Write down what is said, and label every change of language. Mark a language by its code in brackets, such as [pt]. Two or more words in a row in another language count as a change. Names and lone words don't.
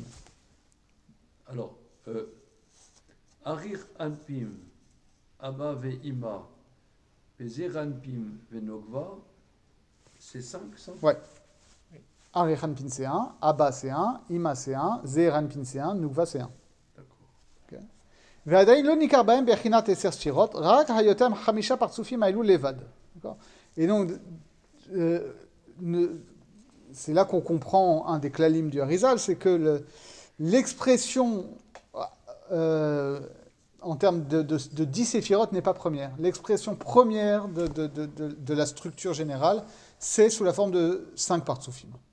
[fr] Alors, Arir Anpim, Abba Ve'ima, Bezer Anpim Venogva, c'est 5, ça? Ouais. Arichanpin c'est 1, Abba c'est 1, Ima c'est 1, Zeranpin c'est 1, Nukva c'est 1. D'accord. [he] ועדיין לא ניכר בהם בחינת 10 ספירות, רק היותם 5 פרצופים האלו לבד. [fr] Et donc, c'est là qu'on comprend un des klalim du Harizal, c'est que l'expression en termes de 10 séphirotes n'est pas première. L'expression première de la structure générale, c'est sous la forme de 5 partsufim.